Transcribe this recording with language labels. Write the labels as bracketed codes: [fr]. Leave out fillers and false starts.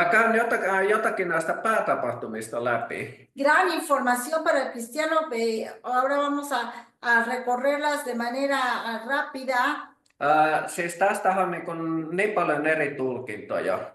[fi] Mä käyn jotakin näistä päätapahtumista läpi. [es] Gran información para el cristiano. Ahora vamos a recorrerlas de manera rápida. [fi] Siis tästähän on niin paljon eri tulkintoja.